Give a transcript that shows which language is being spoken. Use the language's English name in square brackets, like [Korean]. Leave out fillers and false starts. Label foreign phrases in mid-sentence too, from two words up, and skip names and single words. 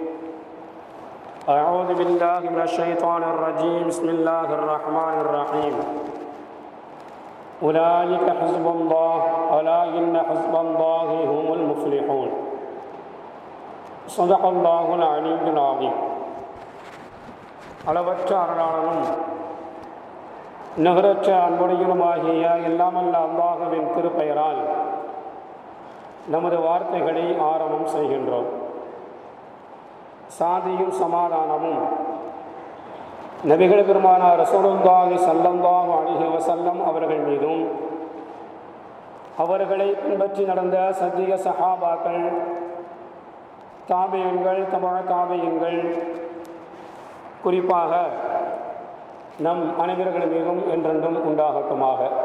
[Arabic] أعوذ بالله من الشيطان الرجيم بسم الله الرحمن الرحيم أولئك حزب الله ألا إن حزب الله هم المفلحون. صدق الله العلي العظيم. [Tamil] அளவற்ற அருளாளனும் நிகரற்ற அன்புடையனுமாகிய எல்லாமல்ல அல்லாஹ்வின் திருப்பெயரால் நமது வார்த்தைகளை ஆரம்பம் செய்கின்றோம். சாந்தியும் சமாதானமும் நபிகள் பெருமானார் [Arabic] رسول الله صلى الله عليه وسلم [Tamil] அவர்கள் மீதும் அவர்களை பின்பற்றி நடந்த சத்திய சஹாபாக்கள், தாபியீன்கள், தபஅ தாபியீன்கள், குறிப்பாக நம் அனைவர்கள் மீதும் என்றென்றும் உண்டாகட்டுமாக.